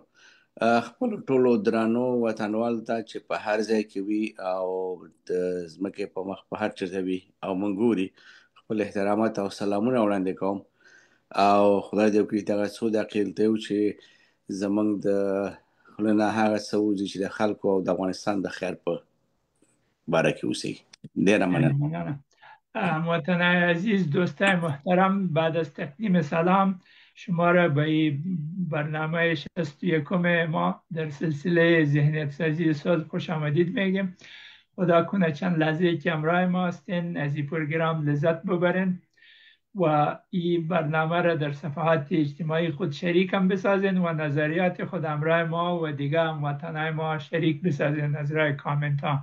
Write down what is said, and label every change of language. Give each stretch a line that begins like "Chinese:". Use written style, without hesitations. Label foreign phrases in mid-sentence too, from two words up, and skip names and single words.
Pashto: خپل ټولو درانو وطنوالو ته چې په هر ځای کې وي او د ځمکې په مخ په هر چېرته وي او موږ ګوري، خپل احترامات او سلامونه وړاندې کوم او خدای دې وکړي دغه څو دقیقې دلته یو چې زموږ د خوله نه هغه څه وځي چې د خلکو او د افغانستان د خیر په باره کې اوسي. ډېره مننه.
Persian: هموطنان عزیز، دوستان محترم، بعد از تقدیم سلام شما را به برنامه 61 ما در سلسله ذهنیت سازی سال خوش آمدید میگیم. خدا کنه چند لحظه که همراه ما هستین از این پروگرام لذت ببرین و این برنامه را در صفحات اجتماعی خود شریک هم بسازین و نظریات خود همراه ما و دیگه هموطنان ما شریک بسازین از راه کامنت ها.